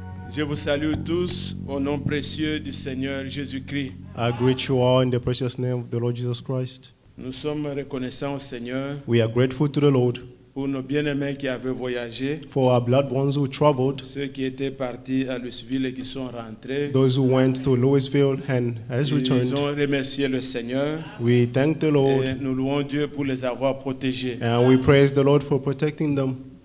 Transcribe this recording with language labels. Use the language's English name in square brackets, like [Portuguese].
[French] Je vous salue tous au nom précieux du Seigneur Jésus-Christ. [English] I greet you all in the precious name of the Lord Jesus Christ. [French] Nous sommes reconnaissants au Seigneur [English] We are grateful to the Lord [French] pour nos bien-aimés qui avaient voyagé, [English] for our beloved ones who traveled, [French] ceux qui étaient partis à Louisville et qui sont rentrés. [English] those who went to Louisville and has [French] Ils [English] returned. [French] ont remercié le Seigneur [English] We thank the [French] et [English] Lord [French] nous louons Dieu pour les avoir protégés. [English] and we praise the Lord for protecting them.